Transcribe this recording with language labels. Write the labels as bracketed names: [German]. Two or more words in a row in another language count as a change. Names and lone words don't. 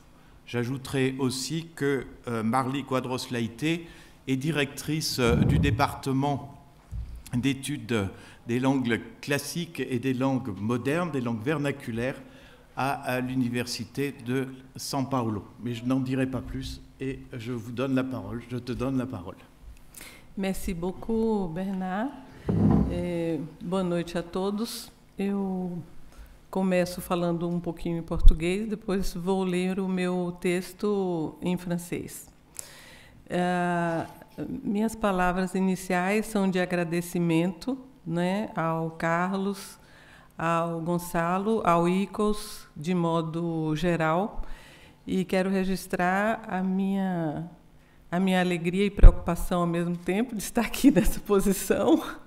[French] J'ajouterai aussi que Marli Quadros Leite est directrice du département d'études des langues classiques et des langues modernes, des langues vernaculaires, à l'Université de São Paulo. Mais je n'en dirai pas plus et je vous donne la parole. Je te donne la parole. Merci beaucoup, Bernard. [Portuguese] Boa noite a todos. Eu começo falando pouquinho em português, depois vou ler o meu texto em francês. Minhas palavras iniciais são de agradecimento, né, ao Carlos, ao Gonçalo, ao Icos, de modo geral, e quero registrar a minha alegria e preocupação ao mesmo tempo de estar aqui nessa posição